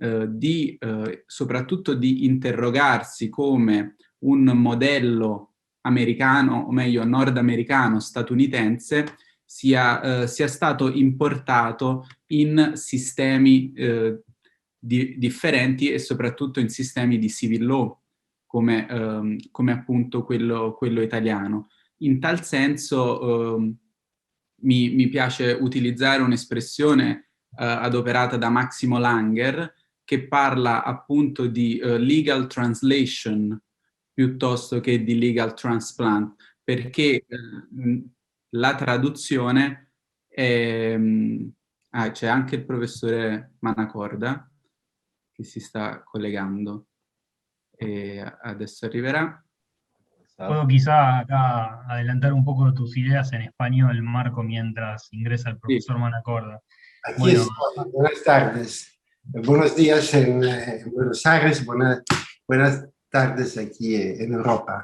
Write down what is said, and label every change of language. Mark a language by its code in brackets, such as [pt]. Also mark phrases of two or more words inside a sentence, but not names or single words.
[it] soprattutto di interrogarsi come un modello americano, o meglio nordamericano, statunitense, sia stato importato in sistemi differenti, e soprattutto in sistemi di [en] civil law, [it] come appunto quello italiano. In tal senso mi piace utilizzare un'espressione adoperata da Maximo Langer, che parla appunto di [en] legal translation [it] piuttosto che di [en] legal transplant, [it] perché la traduzione è... c'è anche il professore Manacorda che si sta collegando, e adesso arriverà. [es] Puedo quizá acá adelantar un poco tus ideas en español, Marco, mientras ingresa el profesor Manacorda. Aquí bueno, estoy. Buenas tardes. Buenos días en Buenos Aires, buenas tardes aquí en Europa.